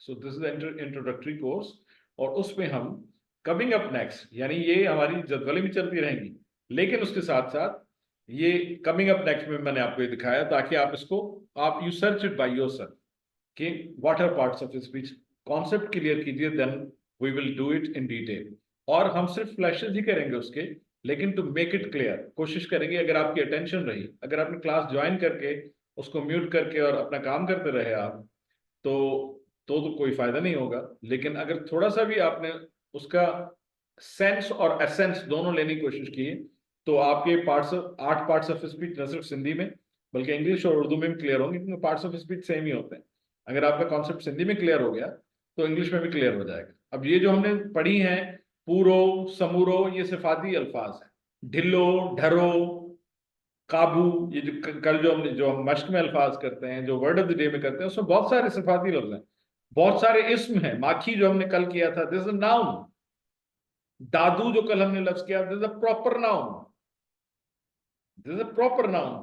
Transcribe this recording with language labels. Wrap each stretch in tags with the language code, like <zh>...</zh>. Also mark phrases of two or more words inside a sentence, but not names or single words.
<en>So this is introductory course,</en> <ur>اور اس میں ہم</ur> <en>coming up next,</en> <ur>یعنی یہ ہماری جدولیں بھی چلتی رہیں گی، لیکن اس کے ساتھ ساتھ یہ</ur> <en>coming up next</en> <ur>میں میں نے آپ کو یہ دکھایا تاکہ آپ اس کو آپ</ur> <en>you search it by yourself ki what are parts of speech, concept clear</en> <ur>کیجیے,</ur> <en>Then we will do it in detail.</en> <ur>اور ہم صرف فلیشز ہی کریں گے اس کے، لیکن</ur> <en>to make it clear</en> <ur>کوشش کریں گے. اگر آپ کی اٹینشن رہی، اگر آپ نے کلاس جوائن کر کے اس کو میوٹ کر کے اور اپنا کام کرتے رہے آپ، تو کوئی فائدہ نہیں ہوگا. لیکن اگر تھوڑا سا بھی آپ نے اس کا سینس اور ایسینس دونوں لینے کی کوشش کی تو آپ کے 8</ur> <en>parts of speech</en> <ur>نہ صرف سندھی میں بلکہ انگلش اور اردو میں بھی کلیئر ہوں گے، کیونکہ</ur> <en>parts of speech</en> <ur>سیم ہی ہوتے ہیں. اگر آپ کا کانسیپٹ سندھی میں کلیئر ہو گیا تو انگلش میں بھی کلیئر ہو جائے گا. اب یہ جو ہم نے پڑھی ہیں</ur> <sd>पूरो, समूरो,</sd> <ur>یہ صفاتی الفاظ ہیں.</ur> <sd>ढिल्लो, ढरो, काबू,</sd> <ur>یہ جو کل جو ہم مشق میں الفاظ کرتے ہیں، جو</ur> <en>word of the day</en> <ur>میں کرتے ہیں، اس میں بہت سارے صفاتی لفظ ہیں، بہت سارے اسم ہیں. ماکھی جو ہم نے کل کیا تھا,</ur> <en>This is a noun.</en> <ur>دادو جو کل ہم نے لفظ کیا,</ur> <en>This is a proper noun, this is a proper noun.</en>